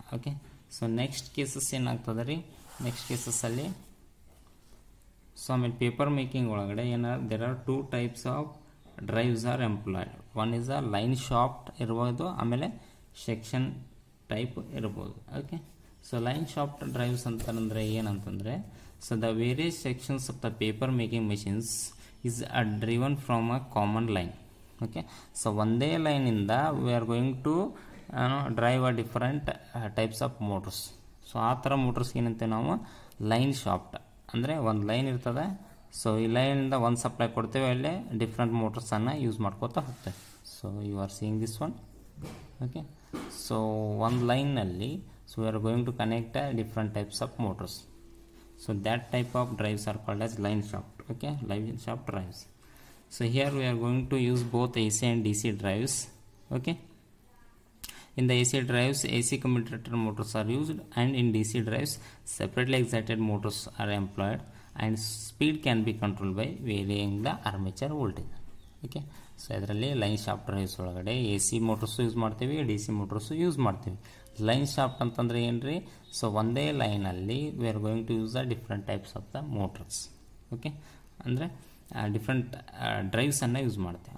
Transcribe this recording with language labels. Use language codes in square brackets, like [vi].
[kn] Okay, so next cases ಏನಾಗ್ತದೆ ರೀ, next ಕೇಸಸ್ಸಲ್ಲಿ so ಆಮೇಲೆ ಪೇಪರ್ ಮೇಕಿಂಗ್ ಒಳಗಡೆ [en] There are 2 types of drives are employed. One is a [kn] line shaft ಇರ್ಬೋದು, ಆಮೇಲೆ section type ಇರ್ಬೋದು. [en] okay, so line shaft drives [kn] ಅಂತಂದರೆ ಏನಂತಂದರೆ [en] so the various sections of the paper making machines is driven from a common line. Okay, so [kn] ಒಂದೇ line ಇಂದ [en] we are going to drive a different types of motors. [kn] So ಆ ಥರ motors ಏನಂತೆ ನಾವು line shaft ಅಂದರೆ ಒಂದು line ಇರ್ತದೆ. So ಈ ಲೈನಿಂದ ಒಂದು ಸಪ್ಲೈ ಕೊಡ್ತೇವೆ, ಅಲ್ಲೇ ಡಿಫ್ರೆಂಟ್ ಮೋಟರ್ಸನ್ನು ಯೂಸ್ ಮಾಡ್ಕೋತಾ ಹೋಗ್ತೇವೆ. [en] So you are seeing this one. Okay, so [kn] ಒಂದು ಲೈನ್ನಲ್ಲಿ [en] So we are going to connect different types of motors. So that type of drives are called as line shaft. Okay, line shaft drives. So here we are going to use both AC and DC drives. Okay, in the AC drives AC commutator motors are used, and in DC drives separately excited motors are employed, and speed can be controlled by varying the armature voltage. [kn] Okay, so ಇದರಲ್ಲಿ line shaft drives ಒಳಗಡೆ AC motors use ಮಾಡ್ತೀವಿ, DC motors use ಮಾಡ್ತೀವಿ. [en] line shaft [kn] ಅಂತಂದರೆ ಏನು ರೀ, so ಒಂದೇ ಲೈನಲ್ಲಿ [en] We are going to use different types of the motors. [kn] Okay, ಅಂದರೆ ಡಿಫ್ರೆಂಟ್ ಡ್ರೈವ್ಸನ್ನು ಯೂಸ್ ಮಾಡ್ತೀವಿ.